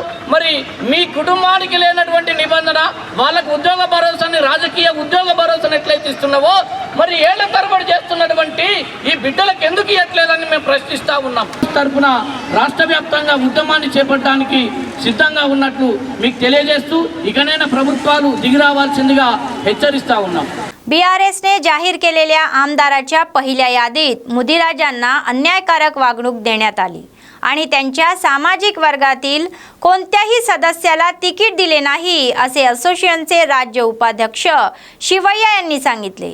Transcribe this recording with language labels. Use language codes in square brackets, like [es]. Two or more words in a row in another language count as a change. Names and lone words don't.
[te] మరి మీ కుటుంబానికి లేనటువంటి నిబంధన వాళ్ళకు ఉద్యోగ భరోసాని రాజకీయ ఉద్యోగ భరోసాను ఎట్లయితే ఇస్తున్నావో మరి ఏళ్ల తరబడి చేస్తున్నటువంటి ఈ బిడ్డలకు ఎందుకు ఇవ్వట్లేదని మేము ప్రశ్నిస్తూ ఉన్నాం। తరఫున రాష్ట్ర వ్యాప్తంగా ఉద్యమాన్ని చేపట్టడానికి సిద్ధంగా ఉన్నట్లు మీకు తెలియజేస్తూ ఇకనైనా ప్రభుత్వాలు దిగి రావాల్సిందిగా హెచ్చరిస్తూ ఉన్నాం। [mr] BRSने जाहीर केलेल्या आमदाराच्या पहिल्या यादीत मुदिराजांना अन्यायकारक वागणूक देण्यात आली आणि त्यांच्या सामाजिक वर्गातील कोणत्याही सदस्याला तिकीट दिले नाही असे असोसिएशनचे राज्य उपाध्यक्ष शिवय्या यांनी सांगितले।